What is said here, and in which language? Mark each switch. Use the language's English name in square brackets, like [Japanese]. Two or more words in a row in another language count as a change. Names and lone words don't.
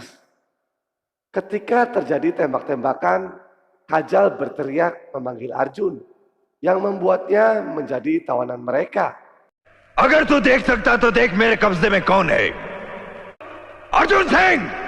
[Indonesian] Ketika terjadi tembak-tembakan, Kajal berteriak memanggil Arjun, yang membuatnya menjadi tawanan mereka. [Hindi] अगर तू देख सकता तो देख मेरे कब्जे में कौन है? अर्जुन सिंह!